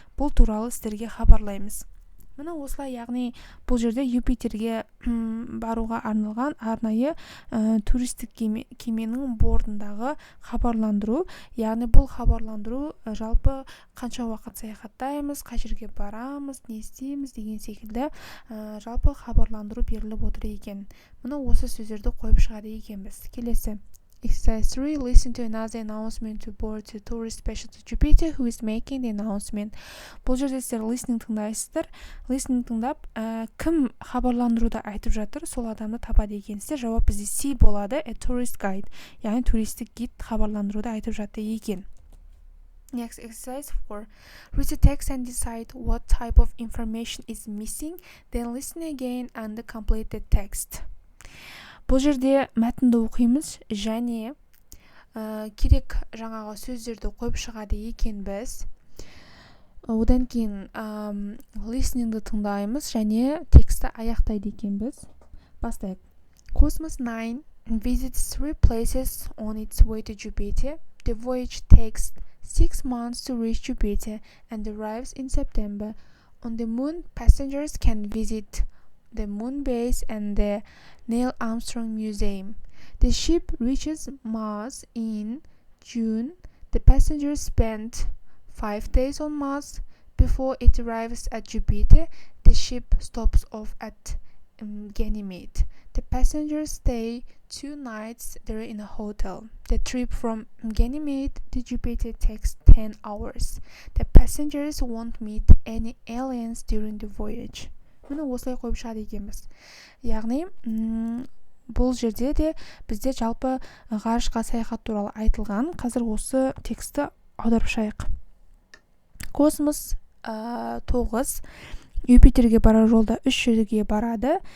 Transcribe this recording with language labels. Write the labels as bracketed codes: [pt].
[kk] Бұл туралы сіздерге хабарлаймыз. Мұны осылай, яғни бұл жерде Юпитерге баруға арналған арнайы туристік кеменің бортындағы хабарландыру. Яғни бұл хабарландыру жалпы қанша уақыт саяхаттаймыз, қай жерге барамыз, не істейміз деген секілді жалпы хабарландыру беріліп отыр екен. Мұны осы сөздерді қойып шығады екенбіз. Келесі. [en] Exercise 3. Listen to another announcement to board the tourist special to Jupiter who is making the announcement. [kk] Бұл жерде сіздер listening тыңдайсыздар. Listening тыңдап, кім хабарландыруды айтып жатыр, сол адамды табады екенсіздер. Жауап бізде C болады, [en] a tourist guide. [kk] Яғни туристік гид хабарландыруды айтып жатты екен. [en] Next, exercise 4. Read the text and decide what type of information is missing. Then listen again and complete the text. [kk] Бұл жерде мәтінді оқимыз және керек жаңағы сөздерді қойып шығады екен біз. Одан кейін listeningді тыңдаймыз және тексті аяқтайды екенбіз. Бастайық. [en] Cosmos 9 visits 3 places on its way to Jupiter. The voyage takes 6 months to reach Jupiter and arrives in September. On the moon, passengers can visit the moon base and the Neil Armstrong Museum. The ship reaches Mars in June. The passengers spend 5 days on Mars. Before it arrives at Jupiter, the ship stops off at Ganymede. The passengers stay 2 nights there in a hotel. The trip from Ganymede to Jupiter takes 10 hours. The passengers won't meet any aliens during the voyage. [kk] Міне осылай қойып шығады екенбіз. Яғни бұл жерде де бізде жалпы ғарышқа саяхат туралы айтылған. Қазір осы тексті аударып шығайық. Космос 9 Юпитерге барар жолда 3 жерге барады.